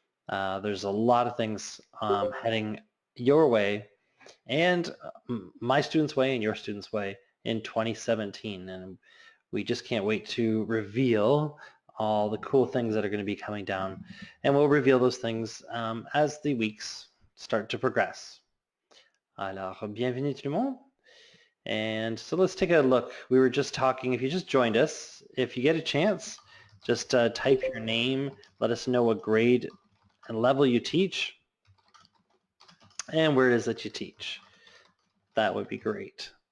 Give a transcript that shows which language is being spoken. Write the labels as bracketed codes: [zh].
[en] There's a lot of things heading your way and my students' way and your students' way in 2017, and we just can't wait to reveal all the cool things that are going to be coming down, and we'll reveal those things as the weeks start to progress. [fr] Alors, bienvenue tout le monde. [en] And so let's take a look. We were just talking, if you just joined us, if you get a chance, just type your name, let us know what grade and level you teach, and where it is that you teach. That would be great.